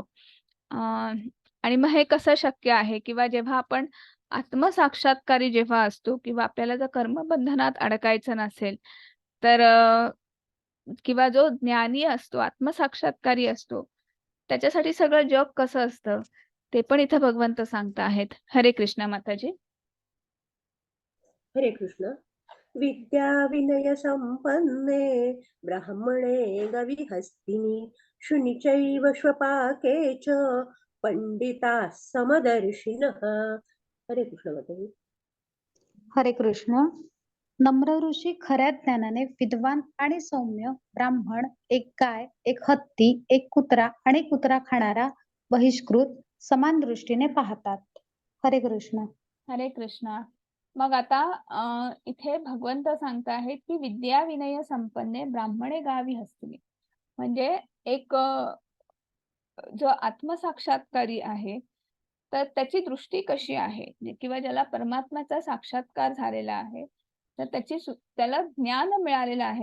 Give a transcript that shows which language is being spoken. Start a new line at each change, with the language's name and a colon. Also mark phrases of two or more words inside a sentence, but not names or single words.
Marathi: अ, आणि मग हे कसं शक्य आहे किंवा जेव्हा आपण आत्मसाक्षात्कारी जेव्हा असतो किंवा आपल्याला जर कर्मबंधनात अडकायचं नसेल, तर किंवा जो ज्ञानी असतो, आत्मसाक्षात्कारी असतो, त्याच्यासाठी सगळं जग कसं असतं, ते पण इथं भगवंत सांगत आहेत. हरे कृष्ण माताजी. हरे कृष्ण.
Sanskrit: विद्या विनय संपन्ने ब्राह्मणे गविहस्तिनि शुनिचैव श्वपाके च पंडिताः समदर्शिनः.
Marathi: हरे कृष्ण माताजी. हरे कृष्ण. नम्र ऋषी खऱ्या ज्ञानाने विद्वान आणि सौम्य ब्राह्मण, एक गाय, एक हत्ती, एक कुत्रा आणि कुत्रा खाणारा बहिष्कृत समान दृष्टीने पाहतात. हरे कृष्ण. हरे कृष्ण. मग आता इथे भगवंत सांगत आहेत, की
Sanskrit: विद्या विनय संपन्ने ब्राह्मणे गावी हस्तिनी.
Marathi: म्हणजे एक जो आत्मसाक्षात्कारी आहे, तर त्याची दृष्टी कशी आहे, किंवा ज्याला परमात्म्याचा साक्षात्कार झालेला आहे, तर त्याला ज्ञान मिळालेलं आहे.